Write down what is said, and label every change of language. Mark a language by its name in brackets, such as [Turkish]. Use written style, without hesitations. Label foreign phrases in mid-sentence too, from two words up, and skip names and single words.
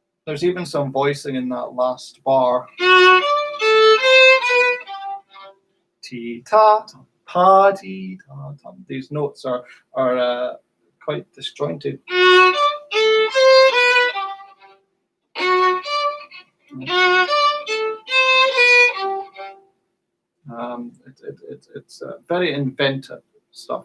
[English] There's even some voicing in that last bar. Tee ta tum, pa tee ta tum. These notes are quite disjointed. It's very inventive stuff.